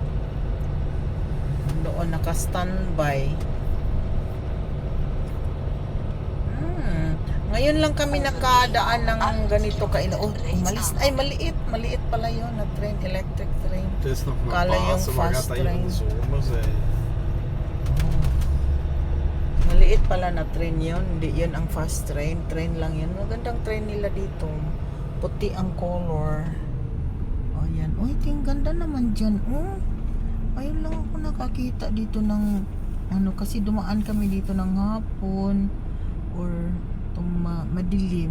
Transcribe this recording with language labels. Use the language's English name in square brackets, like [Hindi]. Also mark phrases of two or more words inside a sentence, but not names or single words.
[Filipino] Doon naka-standby. Ngayon lang kami nakadaan ng ganito umalis. Ay, maliit pala yun na train, [English] electric train. [Dutch] Het is nog maar [Filipino] Kala yung [Dutch] Pasen, maar [Filipino] fast [Dutch] gaat dat hier in [Filipino] train. [Dutch] de zomer zijn? [Filipino] Maliit pala na train yun. Hindi yun ang [English] fast train. [Filipino] Train lang yun. Magandang train nila dito. Puti ang color. Yan. Uy, ganda naman dyan. Ayun lang ako nakakita dito ng kasi dumaan kami dito ng hapon or madilim.